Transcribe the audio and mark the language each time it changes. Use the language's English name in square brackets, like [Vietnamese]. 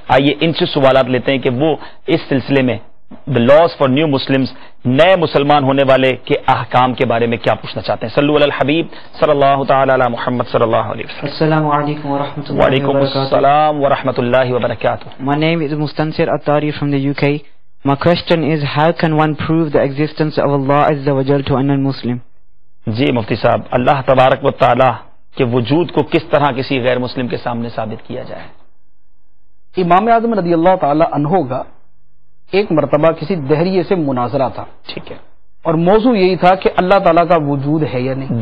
[Urdu] آئیے ان سے سوالات لیتے ہیں کہ وہ اس سلسلے میں [English] the laws for new Muslims، [Urdu] نئے مسلمان ہونے والے کے احکام کے بارے میں کیا پوچھنا چاہتے ہیں. [Arabic] صلو علی الحبیب صلی اللہ تعالی علی محمد صلی اللہ علیہ وسلم. السلام علیکم ورحمۃ اللہ وعلیکم السلام ورحمۃ اللہ وبرکاتہ. [English] My name is Mustansir Attari from the UK. My question is, how can one prove the existence of Allah Azza wa Jal to a non-Muslim? [Urdu] جی مفتی صاحب، اللہ تبارک و تعالی کے وجود کو کس طرح کسی غیر مسلم کے سامنے ثابت کیا جائے؟ امام اعظم رضی اللہ تعالی عنہ کا ایک مرتبہ کسی دہریے سے مناظرہ تھا. ٹھیک ہے. اور موضوع یہی تھا کہ اللہ تعالیٰ کا وجود ہے یا نہیں.